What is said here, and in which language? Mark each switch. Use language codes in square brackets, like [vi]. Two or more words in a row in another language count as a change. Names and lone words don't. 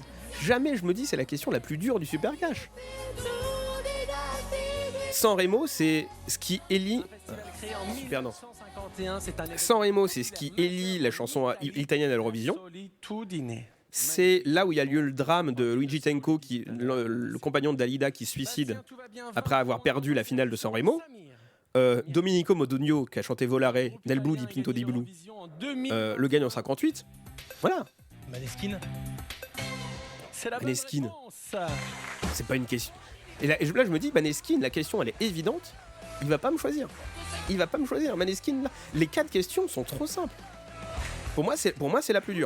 [fr] Jamais je me dis c'est la question la plus dure du Super Cash. San Remo, c'est ce qui élit. Super, non. San Remo, c'est ce qui élit la chanson italienne à l'Eurovision. C'est là où il y a lieu le drame de Luigi Tenco, le compagnon de Dalida qui se suicide après avoir perdu la finale de San Remo. Domenico Modugno, qui a chanté Volare, Nel Blu di Pinto di Blu, le gagne en 58. Voilà. Maneskin. Maneskin. C'est pas une question. Et là, je me dis, Maneskin, la question elle est évidente. Il va pas me choisir. Il va pas me choisir. Maneskin, là. Les 4 questions sont trop simples. Pour moi, c'est la plus dure.